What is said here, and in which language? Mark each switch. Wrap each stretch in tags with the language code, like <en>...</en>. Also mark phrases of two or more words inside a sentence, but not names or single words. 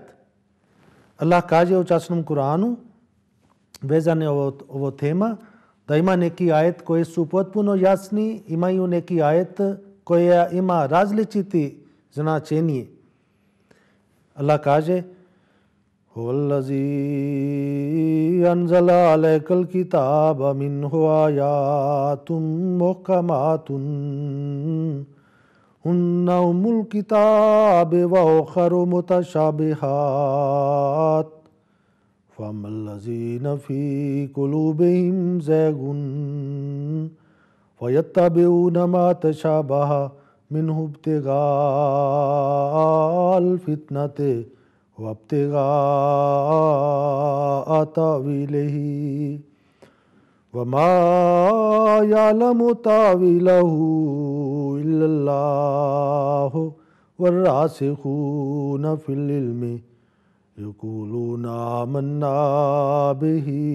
<bs>Allah kaže u časnom Kur'anu, vezane ovo tema, da ima neki ajet koji su potpuno jasni, imaju neki ajet koji ima različiti značenje. Allah kaže</bs> <ar>هو الذي أنزل عليك الكتاب منه آيات محكمات هن أم الكتاب وأخر متشابهات فَأَمَّا الَّذِينَ فِي قُلُوبِهِمْ زَيْغٌ فَيَتَّبِعُونَ مَا تَشَابَهَ مِنْهُ ابْتِغَاءَ الْفِتْنَةِ وَابْتِغَاءَ تَأْوِيلِهِ وَمَا يَعْلَمُ تَأْوِيلَهُ إِلَّا اللَّهُ وَالرَّاسِخُونَ فِي الْعِلْمِ يقولون آمنا به</ar>